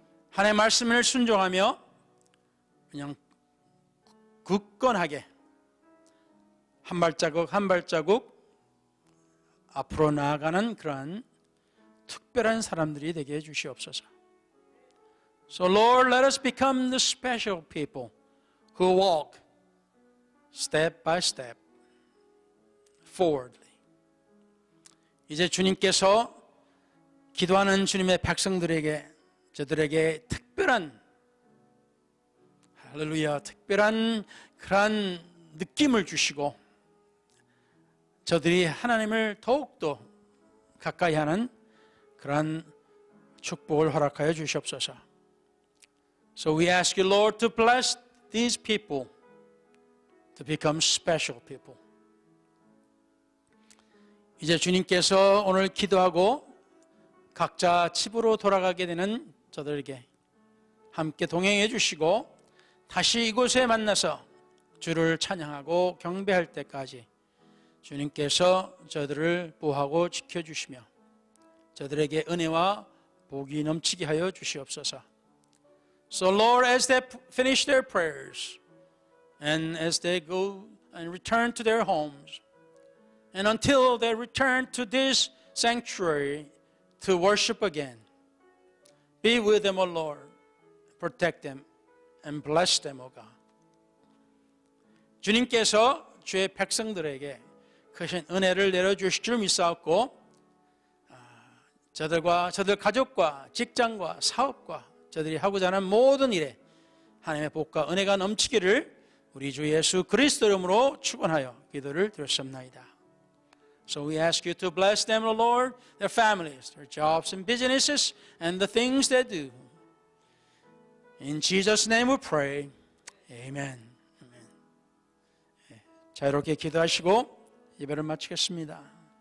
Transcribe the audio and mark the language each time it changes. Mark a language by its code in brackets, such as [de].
[ko] 하나님의 말씀을 순종하며 그냥 굳건하게 한 발자국 한 발자국 앞으로 나아가는 그러한 특별한 사람들이 되게 해주시옵소서. [en] So Lord, let us become the special people who walk step by step forwardly. [ko] 이제 주님께서 기도하는 주님의 백성들에게 저들에게 특별한 할렐루야 특별한 그러한 느낌을 주시고 저들이 하나님을 더욱더 가까이 하는 그러한 축복을 허락하여 주시옵소서. [en] So we ask you, Lord, to bless these people to become special people. [ko] 이제 주님께서 오늘 기도하고 각자 집으로 돌아가게 되는 저들에게 함께 동행해 주시고 다시 이곳에 만나서 주를 찬양하고 경배할 때까지 주님께서 저들을 보호하고 지켜주시며 저들에게 은혜와 복이 넘치게 하여 주시옵소서. [en] So Lord, as they finish their prayers and as they go and return to their homes and until they return to this sanctuary to worship again, be with them, O Lord, protect them and bless them, O God. [ko] 주님께서 주의 백성들에게 크신 은혜를 내려주실 줄 믿사옵고 저들과 저들 가족과 직장과 사업과 저들이 하고자 하는 모든 일에 하나님의 복과 은혜가 넘치기를 우리 주 예수 그리스도 이름으로 축원하여 기도를 드렸습니다. [en] So we ask you to bless them, O Lord, their families, their jobs and businesses, and the things they do. In Jesus' name we pray. [ko] 아멘. 자, 이렇게 기도하시고 예배를 마치겠습니다.